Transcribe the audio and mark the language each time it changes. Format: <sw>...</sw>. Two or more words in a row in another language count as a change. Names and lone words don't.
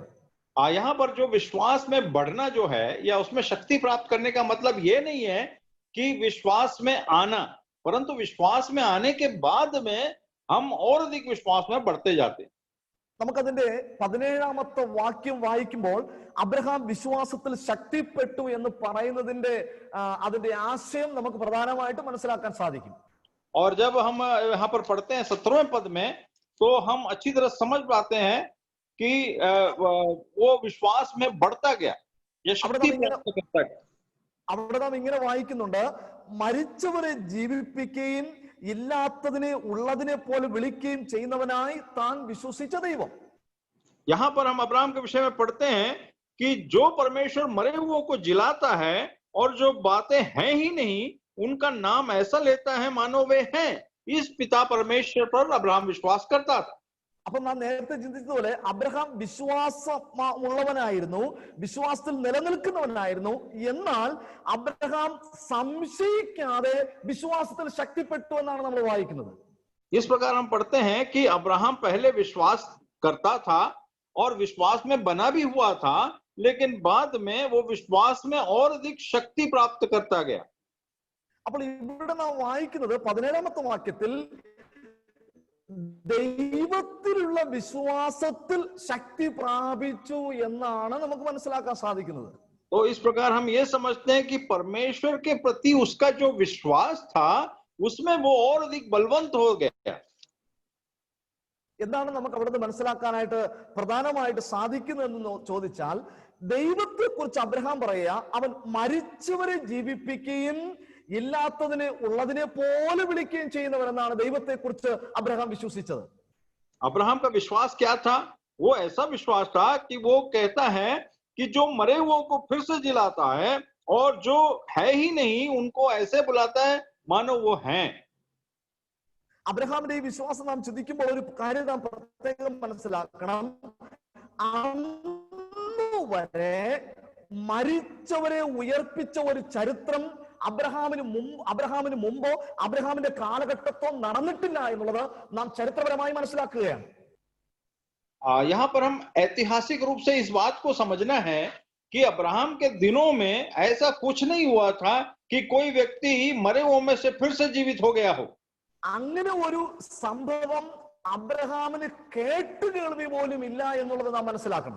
<hi>यहाँ पर जो विश्वास में बढ़ना जो है या उसमें शक्ति प्राप्त करने का मतलब ये नहीं है कि विश्वास में आना, परंतु विश्वास में आने के बाद में हम और अधिक विश्वास में बढ़ते जाते हैं।</hi> <ml>നമുക്കതിന്റെ 17ാമത്തെ വാക്യം വായിക്കുമ്പോൾ അബ്രഹാം വിശ്വാസത്തിൽ ശക്തിപ്പെട്ടു എന്ന് പറയുന്നതിന്റെ അതിന്റെ ആശയം നമുക്ക് പ്രധാനമായിട്ട് മനസ്സിലാക്കാൻ സാധിക്കും.</ml> <hi>और जब हम यहाँ पर पढ़ते हैं 17वें पद में, तो हम अच्छी तरह समझ पाते हैं कि वो विश्वास में बढ़ता गया, ये शक्ति प्राप्त करता गया।</hi> <ml>അവിടെ നാം ഇങ്ങനെ വായിക്കുന്നുണ്ട്, മരിച്ചവരെ ജീവിപ്പിക്കുകയും ഇല്ലാത്തതിനെ ഉള്ളതിനെ പോലെ വിളിക്കുകയും ചെയ്യുന്നവനായി താൻ വിശ്വസിച്ച ദൈവം.</ml> <hi>यहाँ पर हम अब्राहम के विषय में पढ़ते हैं कि जो परमेश्वर मरे हुओं को जिलाता है और जो बातें हैं ही नहीं उनका नाम ऐसा लेता है मानो वे हैं, इस पिता परमेश्वर पर अब्राहम विश्वास करता था।</hi> <ml>അപ്പൊ നാം നേരത്തെ ചിന്തിച്ചതുപോലെ അബ്രഹാം വിശ്വാസമുള്ളവനായിരുന്നു, വിശ്വാസത്തിൽ നിലനിൽക്കുന്നവനായിരുന്നു. എന്നാൽ അബ്രഹാം സംശയിക്കാതെ വിശ്വാസത്തിൽ ശക്തിപ്പെട്ടു എന്നാണ് നമ്മൾ വായിക്കുന്നത്.</ml> <hi>इस प्रकार हम पढ़ते हैं कि अब्राहम पहले विश्वास करता था और विश्वास में बना भी हुआ था, लेकिन बाद में वो विश्वास में और अधिक शक्ति प्राप्त करता गया।</hi> <ml>അപ്പോൾ ഇവിടെ നാം വായിക്കുന്നത് 17ാമത്തെ വാക്യത്തിൽ ദൈവത്തിലുള്ള വിശ്വാസത്തിൽ ശക്തി പ്രാപിച്ചു എന്നാണ് നമുക്ക് മനസ്സിലാക്കാൻ സാധിക്കുന്നത്.</ml> <hi>तो इस प्रकार हम ये समझते हैं कि परमेश्वर के प्रति उसका जो विश्वास था उसमें वो और अधिक बलवंत हो गया।</hi> <ml>എന്താണ് നമുക്ക് അവിടുന്ന് മനസ്സിലാക്കാനായിട്ട് പ്രധാനമായിട്ട് സാധിക്കുന്നതെന്ന് ചോദിച്ചാൽ, ദൈവത്തെ കുറിച്ച് അബ്രഹാം പറയുക, അവൻ മരിച്ചവരെ ജീവിപ്പിക്കുകയും ഇല്ലാത്തതിനെ ഉള്ളതിനെ പോലെ വിളിക്കുകയും ചെയ്യുന്നവരെന്നാണ് ദൈവത്തെ കുറിച്ച് അബ്രഹാം വിശ്വസിച്ചത്.</ml> <hi>अब्राहम का विश्वास क्या था? वो ऐसा विश्वास था कि वो कहता है कि जो मरे हुओं को फिर से जिलाता है और जो है ही नहीं उनको ऐसे बुलाता है मानो वो हैं।</hi> <ml>അബ്രഹാമിന്റെ ഈ വിശ്വാസം നാം ചിന്തിക്കുമ്പോൾ ഒരു കാര്യം നാം പ്രത്യേകം മനസ്സിലാക്കണം. അന്ന് വരെ മരിച്ചവരെ ഉയർപ്പിച്ച ഒരു ചരിത്രം അബ്രഹാമിന് മുമ്പോ അബ്രഹാമിന്റെ കാലഘട്ടത്തോ നടന്നിട്ടില്ല എന്നുള്ളത് നാം ചരിത്രപരമായി മനസ്സിലാക്കുകയാണ്.</ml> <hi>यहाँ पर हम ऐतिहासिक रूप से इस बात को समझना है कि अब्राहम के दिनों में ऐसा कुछ नहीं हुआ था कि कोई व्यक्ति मरे हुओं में से फिर से जीवित हो गया हो।</hi> <ml>അങ്ങനെ ഒരു സംഭവം അബ്രഹാമിന് കേട്ടുകേൾവി പോലും ഇല്ല എന്നുള്ളത് നാം മനസ്സിലാക്കണം.</ml>